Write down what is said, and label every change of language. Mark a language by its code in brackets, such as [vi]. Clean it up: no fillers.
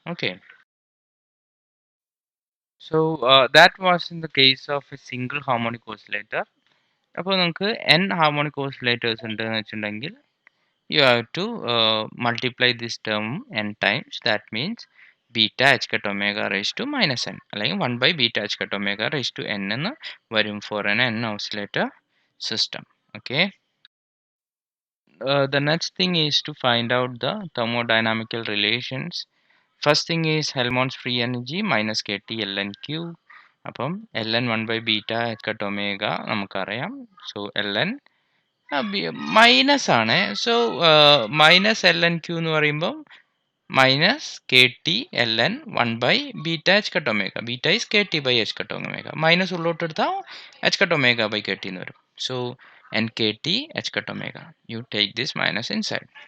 [en] Okay, so that was in the case of a single harmonic oscillator. [ml] അപ്പോൾ നമുക്ക് n harmonic oscillators ഉണ്ട് എന്ന് വെച്ചിട്ടുണ്ടെങ്കിൽ [en] you have to multiply this term n times. That means beta h cut omega raised to minus n [ml] അല്ലെങ്കിൽ [en] 1/beta h cut omega raised to n [ml] എന്ന് വരും [en] for an n oscillator system. Okay, the next thing is to find out the thermodynamical relations. First thing is Helmholtz free energy minus kT ln q. [ml] അപ്പം ln 1/beta h cut omega നമുക്കറിയാം. So ln minus ആണ്. So minus L N Q എന്ന് പറയുമ്പോൾ minus K T L N 1/ബീറ്റ H cut omega. [en] Beta is K T by H cut omega. [ml] Minus ഉള്ളോട്ട് എടുത്താൽ H cut omega by K T എന്ന് വരും. [en] So N K T H cut omega. You take this minus inside.